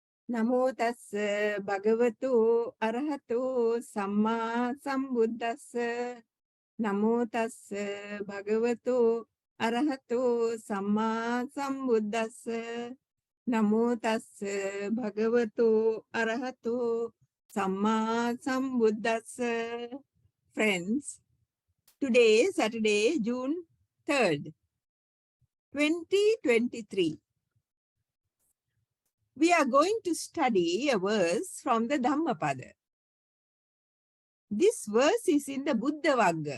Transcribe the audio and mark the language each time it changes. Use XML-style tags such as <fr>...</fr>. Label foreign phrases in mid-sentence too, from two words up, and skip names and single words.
<pi>Namo tassa bhagavato arahato samma sambuddhassa. Namo tassa bhagavato arahato samma sambuddhassa. Namo tassa bhagavato arahato samma sambuddhassa.</pi> <en>Friends, today, Saturday, June 3rd, 2023. We are going to study a verse from the Dhammapada. This verse is in the Buddha Vagga.</en>